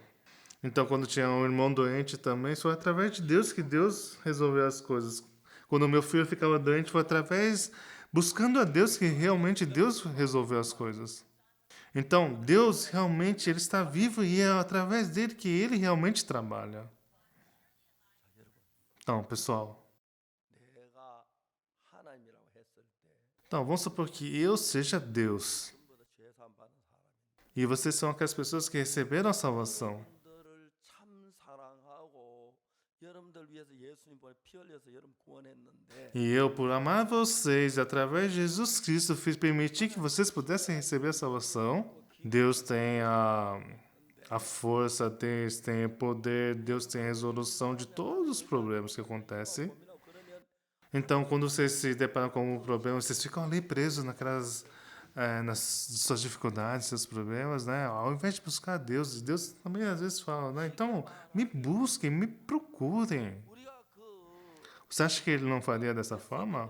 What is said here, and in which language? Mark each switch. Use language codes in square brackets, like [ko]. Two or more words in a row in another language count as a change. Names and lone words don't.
[pt] Então, quando tinha um irmão doente também, foi através de Deus que Deus resolveu as coisas. Quando o meu filho ficava doente, foi através, buscando a Deus, que realmente Deus resolveu as coisas. Então, Deus realmente ele está vivo e é através dele que ele realmente trabalha. Então, pessoal, [ko] 내가 하나님이라고 했을 때 [pt] então vamos supor que eu seja Deus [ko] 전부 다 죄사함 받은 사람입니다. [pt] e vocês são aquelas pessoas que receberam a salvação. [ko] 여러분들을 참 사랑하고 여러분들 위해서 예수님 보내 피 흘려서 여러분 구원했는데 [pt] E eu, por amar vocês, através de Jesus Cristo, fiz permitir que vocês pudessem receber a salvação. Deus tem a força, Deus tem o poder, Deus tem a resolução de todos os problemas que acontecem. [ko] 고민하고 그러면 [pt] Então, quando vocês se deparam com um problema, vocês ficam ali presos nas suas dificuldades, seus problemas, né? Ao invés de buscar a Deus, Deus também às vezes fala, né? Então, me busquem, me procurem. [ko] 우리가 [pt] Você acha que ele não faria dessa forma?